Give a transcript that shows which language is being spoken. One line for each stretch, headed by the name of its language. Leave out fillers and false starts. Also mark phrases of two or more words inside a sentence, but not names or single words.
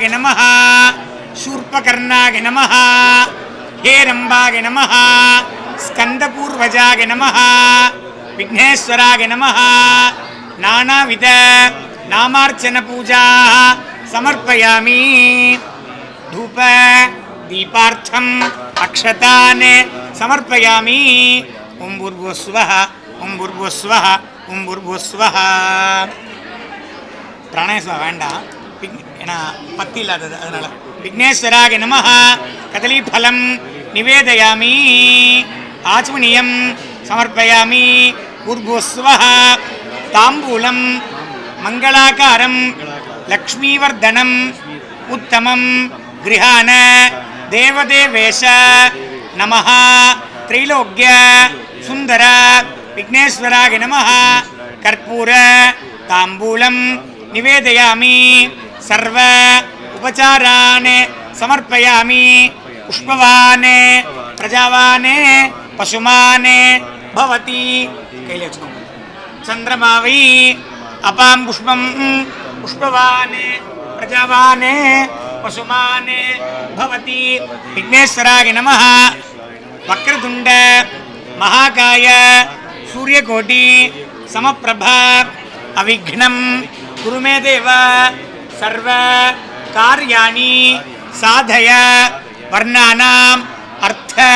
Sanskrit: நமः शूर्पकर्णाय नमः हेरम्बाय नमः स्कन्दपूर्वजाय नमः विघ्नेश्वराय नमः नानाविध नामार्चन पूजा समर्पयामि धूप दीपार्थम् अक्षतान् समर्पयामि ओं भूर्भुवस्सुवः ओं भूर्भुवस्सुवः ओं भूर्भुवस्सुवः
Tamil: प्राणायाम வேண்டாம் ஏன்னா பத்தி இல்லாதது அதனால
Sanskrit: विघ्नेश्वराय नमः कदलीफलं निवेदयामि आचमनीयं समर्पयामि भूर्भुवस्वः ताम्बूलम् मङ्गलाकारं लक्ष्मीवर्धनम् उत्तमम् गृहाण देवदेवेश नमः त्रैलोक्य सुन्दर विघ्नेश्वराय नमः कर्पूर ताम्बूलम् निवेदयामि सर्व उपचारान् समर्पयामि पुष्पवान् प्रजावान् पशुमान् भवति चंद्रमावै अपां पुष्पं पुष्पवान् प्रजावान् पशुमान् भवति विघ्नेश्वराय नमः वक्रतुंड महाकाय सूर्यकोटि समप्रभा अविघ्नं गुरु मे देव सर्व कार्याणि साधय वर्णानाम् अर्थ